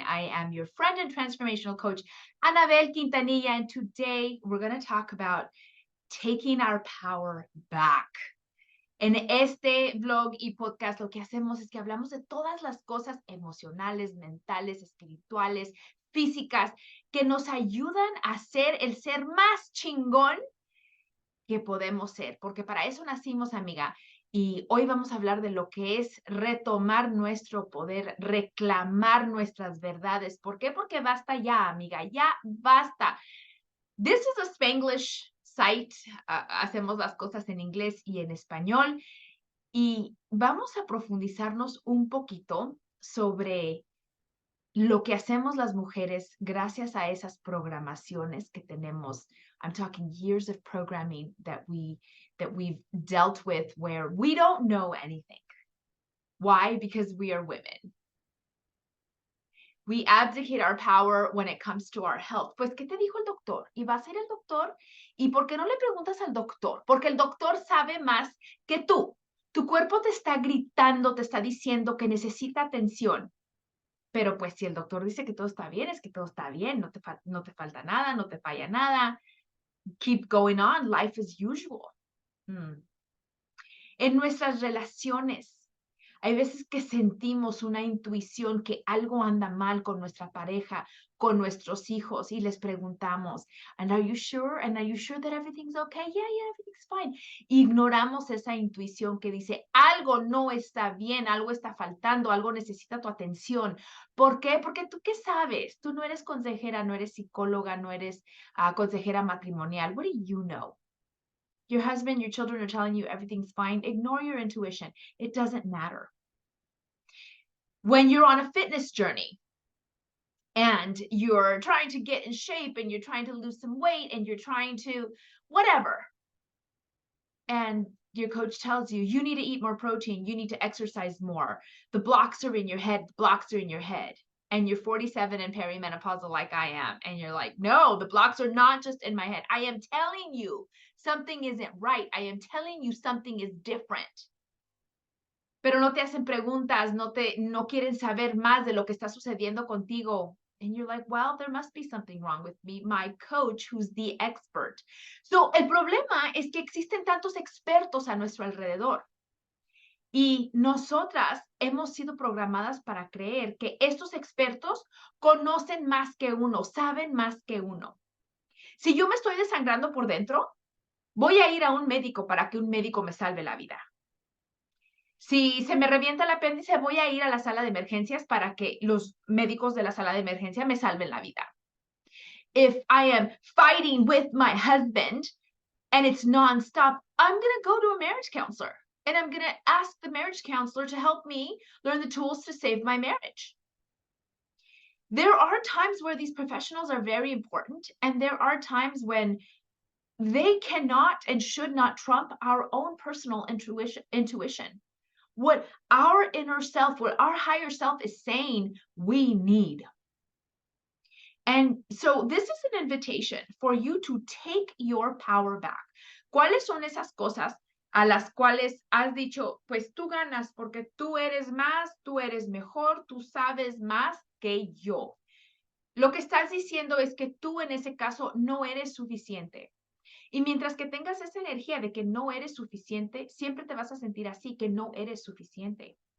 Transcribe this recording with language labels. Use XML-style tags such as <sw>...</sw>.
<en>I am your friend and transformational coach, Anabel Quintanilla, and today we're going to talk about taking our power back.</en> <es>En este blog y podcast lo que hacemos es que hablamos de todas las cosas emocionales, mentales, espirituales, físicas, que nos ayudan a ser el ser más chingón que podemos ser, porque para eso nacimos, amiga. Y hoy vamos a hablar de lo que es retomar nuestro poder, reclamar nuestras verdades. ¿Por qué? Porque basta ya, amiga, ya basta.</es> <en>This is a Spanglish site.</en> <es>Hacemos las cosas en inglés y en español. Y vamos a profundizarnos un poquito sobre lo que hacemos las mujeres gracias a esas programaciones que tenemos.</es> <en>I'm talking years of programming that we've dealt with where we don't know anything. Why? Because we are women. We abdicate our power when it comes to our health.</en> <es>Pues, ¿qué te dijo el doctor? Y vas a ir al doctor, ¿y por qué no le preguntas al doctor? Porque el doctor sabe más que tú. Tu cuerpo te está gritando, te está diciendo que necesita atención. Pero pues si el doctor dice que todo está bien, es que todo está bien, no te falta nada, no te falla nada.</es> <en>Keep going on, life as usual.</en> <es>En nuestras relaciones, hay veces que sentimos una intuición que algo anda mal con nuestra pareja, con nuestros hijos, y les preguntamos,</es> <en>"And are you sure? And are you sure that everything's okay?" Yeah, everything's fine.</en> <es>Ignoramos esa intuición que dice, algo no está bien, algo está faltando, algo necesita tu atención. ¿Por qué? Porque tú, ¿qué sabes? Tú no eres consejera, no eres psicóloga, no eres consejera matrimonial.</es> <en>What do you know? Your husband, your children are telling you everything's fine. Ignore your intuition. It doesn't matter. When you're on a fitness journey and you're trying to get in shape and you're trying to lose some weight and you're trying to whatever, and your coach tells you, you need to eat more protein, you need to exercise more. The blocks are in your head, the blocks are in your head. And you're 47 and perimenopausal like I am. And you're like, no, the blocks are not just in my head. I am telling you something isn't right. I am telling you something is different.</en> <es>Pero no te hacen preguntas, no quieren saber más de lo que está sucediendo contigo.</es> <en>And you're like, well, there must be something wrong with me, my coach, who's the expert.</en> <es>So, el problema es que existen tantos expertos a nuestro alrededor. Y nosotras hemos sido programadas para creer que estos expertos conocen más que uno, saben más que uno. Si yo me estoy desangrando por dentro, voy a ir a un médico para que un médico me salve la vida. Si se me revienta el apéndice, voy a ir a la sala de emergencias para que los médicos de la sala de emergencia me salven la vida.</es> <en>If I am fighting with my husband and it's nonstop, I'm going to go to a marriage counselor and I'm going to ask the marriage counselor to help me learn the tools to save my marriage. There are times where these professionals are very important, and there are times when they cannot and should not trump our own personal intuition. What our inner self, what our higher self is saying we need. And so this is an invitation for you to take your power back.</en> <es>¿Cuáles son esas cosas a las cuales has dicho, pues tú ganas porque tú eres más, tú eres mejor, tú sabes más que yo? Lo que estás diciendo es que tú en ese caso no eres suficiente. Y mientras que tengas esa energía de que no eres suficiente, siempre te vas a sentir así, que no eres suficiente.</es>